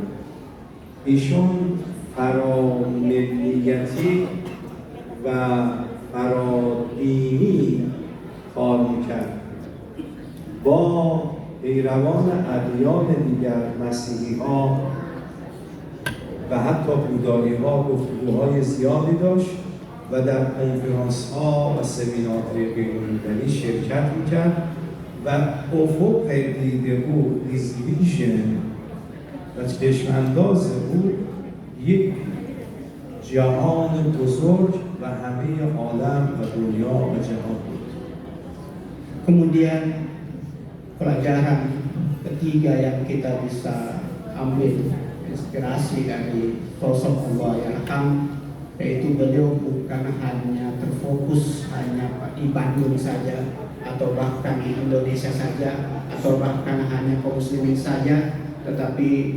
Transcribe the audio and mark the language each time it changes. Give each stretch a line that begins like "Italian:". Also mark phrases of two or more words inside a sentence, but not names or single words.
Persian: ایشون فراملیتی و فرادینی کار میکرد، با پیروان ادیان دیگر، مسیحی ها و حتی بودایی ها گفتگوهای زیادی داشت و در کنفرانس ها و سمینارهای بین‌المللی شرکت میکرد و افق دید او،
English: his vision
Persian: و چشم‌انداز او یک جهان بزرگ و همه عالم و دنیا و جهان بود.
Indonesian: Kemudian pelajaran ketiga yang kita bisa ambil inspirasi dari sosok
Arabic: Allah Yarham,
Indonesian: yaitu beliau bukan hanya terfokus hanya di Bandung saja, atau bahkan di Indonesia saja, atau bahkan hanya kaum muslimin saja, tetapi